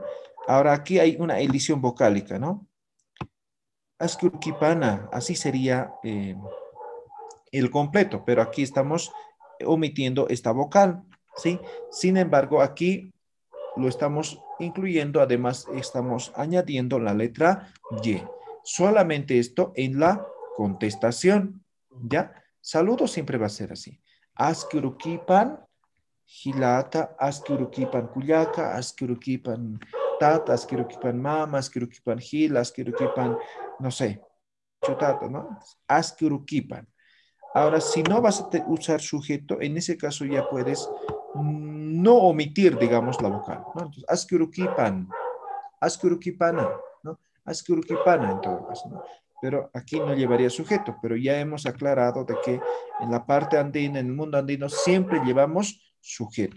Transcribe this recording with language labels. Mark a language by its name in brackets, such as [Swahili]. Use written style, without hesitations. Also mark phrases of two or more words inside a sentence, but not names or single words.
[Spanish] Ahora aquí hay una elisión vocálica, ¿no? [Aymara] Aski Urukipana, [Spanish] así sería el completo, pero aquí estamos omitiendo esta vocal, ¿sí? Sin embargo, aquí lo estamos incluyendo, además estamos añadiendo la letra Y. Solamente esto en la contestación, ¿ya? Saludo siempre va a ser así. [Aymara] Askurukipan, Hilata, Askurukipan Kuyaka, Askurukipan Tata, Askurukipan Mama, Askurukipan Hil, Askurukipan, [Spanish] no sé, Chutata, ¿no? [Aymara] Askurukipan. [Spanish] Ahora, si no vas a usar sujeto, en ese caso ya puedes no omitir, digamos, la vocal, ¿no? Entonces, askurukipana, ¿no? Askurukipana en todo caso, ¿no? Pero aquí no llevaría sujeto, pero ya hemos aclarado de que en la parte andina, en el mundo andino, siempre llevamos sujeto.